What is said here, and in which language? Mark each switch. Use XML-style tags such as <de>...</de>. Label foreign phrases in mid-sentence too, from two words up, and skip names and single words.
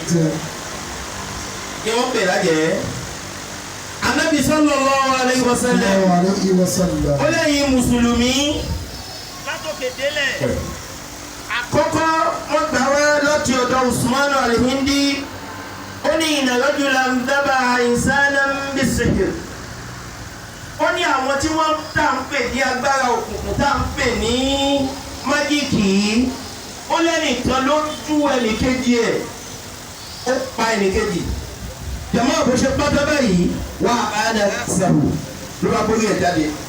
<yo>Ni wọ́n pè lájẹ́.</yo> <ar>Ànábì صلى الله عليه وسلم.</ar> <yo>Ó lẹ́yìn mùsùlùmí látòkè délẹ̀. Àkọ́kọ́ wọ́n gbà wá láti ọ̀dọ̀ Usman al-Hindi.</yo> <ar>Ó ní إن رجلا ذبح إنسانا بالسحر.</ar> <yo>Ó ní àwọn tí wọ́n tá ń pè ní agbára òkùnkùn tá ń pè ní májíìkì. Ó lẹ́nìkan ló tú ẹnìkejì ẹ̀. Ó pa ẹnìkejì. Jàmá bó ṣe pátá báyìí wà á dà sàrò ló bá gbórí ẹ̀ jáde.</yo>